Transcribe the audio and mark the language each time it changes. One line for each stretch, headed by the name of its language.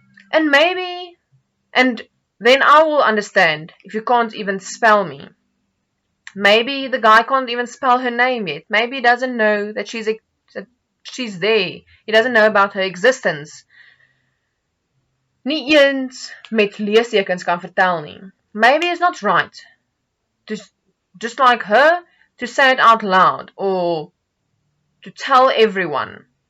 English: And maybe, and then I will understand if you can't even spell me. Maybe the guy can't even spell her name yet. Maybe he doesn't know that she's there. He doesn't know about her existence.
Afrikaans: Nie eens met leestekens kan vertel nie.
English: Maybe it's not right to, just like her, to say it out loud or to tell everyone.